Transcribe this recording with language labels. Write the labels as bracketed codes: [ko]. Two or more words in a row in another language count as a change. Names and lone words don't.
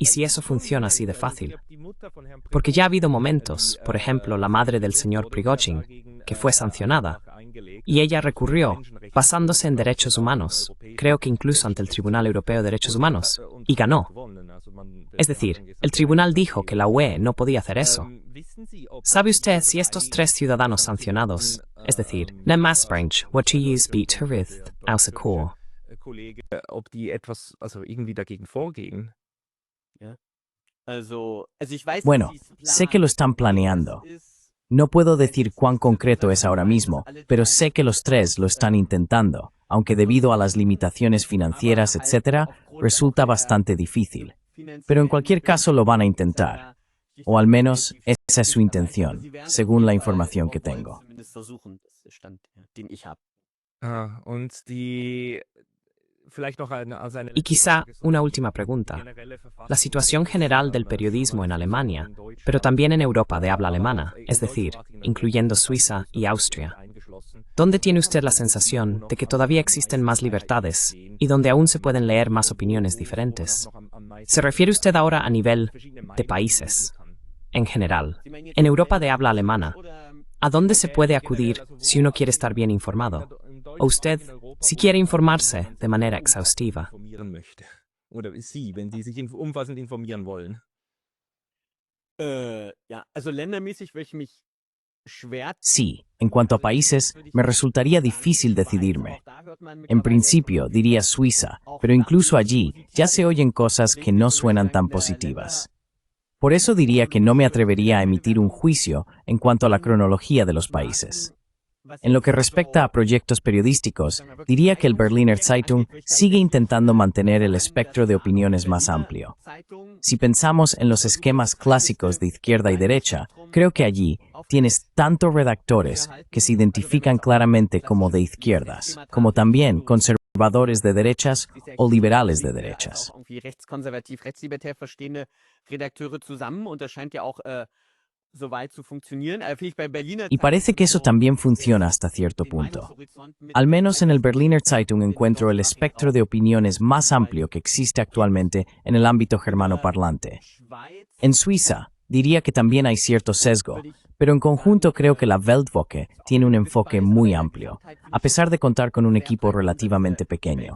[es] y si eso funciona así de fácil. Porque ya ha habido momentos, por ejemplo, la madre del señor Prigozhin, que fue sancionada, y ella recurrió, basándose en derechos humanos, creo que incluso ante el Tribunal Europeo de Derechos Humanos, y ganó. Es decir, el tribunal dijo que la UE no podía hacer eso. ¿Sabe usted si estos 3 ciudadanos sancionados, es decir, Nemmasprange, Watchiyus beat Harith, Ausekor, [de] ob die etwas, also irgendwie dagegen vorgehen? [es] Bueno, sé que lo están planeando. No puedo decir cuán concreto es ahora mismo, pero sé que los 3 lo están intentando, aunque debido a las limitaciones financieras, etc., resulta bastante difícil. Pero en cualquier caso lo van a intentar. O al menos esa es su intención, según la información que tengo. [de] Und die vielleicht noch eine [es] Y quizá una última pregunta. La situación general del periodismo en Alemania, pero también en Europa de habla alemana, es decir, incluyendo Suiza y Austria. ¿Dónde tiene usted la sensación de que todavía existen más libertades y donde aún se pueden leer más opiniones diferentes? ¿Se refiere usted ahora a nivel de países, en general, en Europa de habla alemana? ¿A dónde se puede acudir si uno quiere estar bien informado? ¿O usted, si quiere informarse de manera exhaustiva? [de] informieren möchte. Oder Sie, wenn Sie sich umfassend informieren wollen. Ländermäßig würde ich mich schwer. [es] Sí, en cuanto a países, me resultaría difícil decidirme. En principio diría Suiza, pero incluso allí ya se oyen cosas que no suenan tan positivas. Por eso diría que no me atrevería a emitir un juicio en cuanto a la cronología de los países. En lo que respecta a proyectos periodísticos, diría que el Berliner Zeitung sigue intentando mantener el espectro de opiniones más amplio. Si pensamos en los esquemas clásicos de izquierda y derecha, creo que allí tienes tantos redactores que se identifican claramente como de izquierdas, como también conservadores de derechas o liberales de derechas. [de] Rechtskonservativ, rechtslibertär verstehende Redakteure zusammen und das scheint ja auch soweit zu funktionieren. [es] Y parece que eso también funciona hasta cierto punto. Al menos en el Berliner Zeitung encuentro el espectro de opiniones más amplio que existe actualmente en el ámbito germanoparlante. En Suiza, diría que también hay cierto sesgo, pero en conjunto creo que la Weltwoche tiene un enfoque muy amplio, a pesar de contar con un equipo relativamente pequeño.